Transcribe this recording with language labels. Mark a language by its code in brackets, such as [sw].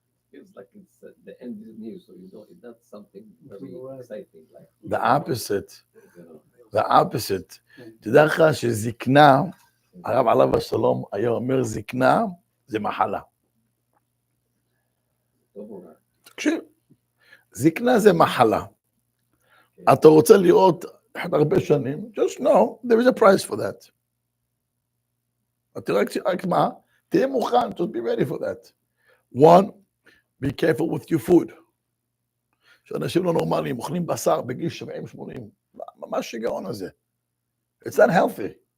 [en] Feels like it's the end is new, so you don't. It's not something very exciting. Like The opposite. you know, The opposite. [he] תדע לך שזקנה, הרב עליו השלום היה אומר זקנה זה מחלה. תקשיב, זקנה זה מחלה. אתה רוצה לראות הרבה שנים, [en] just know, there is a price for that. [he] אתה רק מה? תהיה מוכן, [en] just be ready for that. One, be careful with your food. [he] שאנשים לא נורמליים, אוכלים בשר בגיל 70-80. ממש שיגעון הזה. [en] It's not healthy.